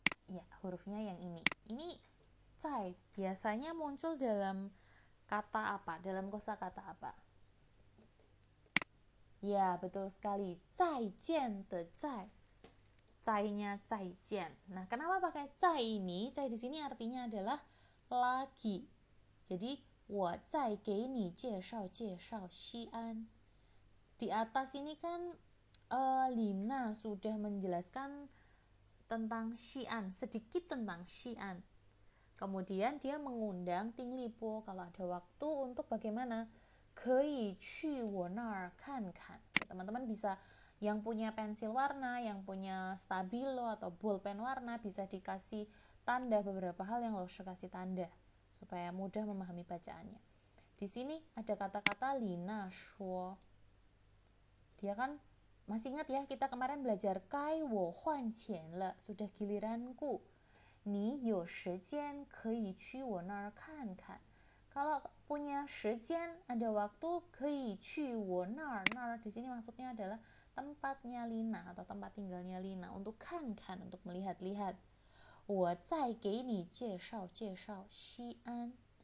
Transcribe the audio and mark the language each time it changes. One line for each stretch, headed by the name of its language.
Indonesian: Ya, hurufnya yang ini. Ini zai biasanya muncul dalam kata apa? Dalam kosakata apa? Ya, betul sekali.
Chinese: Zaijian de zai.
Indonesian: Zai-nya zaijian. Nah, kenapa pakai zai ini? Zai di sini artinya adalah lagi.
Chinese: Jadi, 我再给你介绍介绍西安。
Indonesian: Di atas ini kan Lina sudah menjelaskan tentang Xi'an, sedikit tentang Xi'an. Kemudian dia mengundang Ting Lipo kalau ada waktu untuk bagaimana?
Chinese: 可以去我那儿看看.
Indonesian: Teman-teman bisa Yang punya pensil warna, yang punya stabilo atau bolpen warna bisa dikasih tanda beberapa hal yang Laushe kasih tanda supaya mudah memahami bacaannya. Di sini ada kata-kata Lina shuo. Dia kan masih ingat ya, kita kemarin belajar
Chinese: kai wo huan qian le,
Indonesian: sudah giliranku.
Chinese: Ni you shijian kei qu wo nar kan kan.
Indonesian: Kalau punya shijian, ada waktu,
Chinese: kei qu wo nar.
Indonesian: Nar di sini maksudnya adalah tempatnya Lina atau tempat tinggalnya Lina, untuk kan kan, untuk melihat-lihat.
Chinese: 我再给你介绍介绍西安.